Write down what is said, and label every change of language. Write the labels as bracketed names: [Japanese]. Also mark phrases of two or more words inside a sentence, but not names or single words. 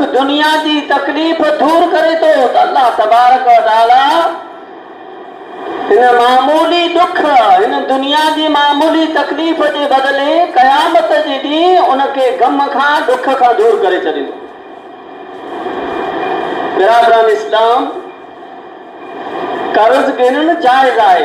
[Sindhi] दुनिया जी तकलीफ़ दूर करे थो त अल्लाह [Arabic] تبارك وتعالى [Sindhi] हिन मामूली दुख, हिन दुनिया जी मामूली तकलीफ़ जे बदिले क़यामत जे ॾींहुं उनखे गम खां, दुख खां दूर करे छॾींदो। बिरादरान इस्लाम, कर्ज़ ॾियणु जाइज़ आहे।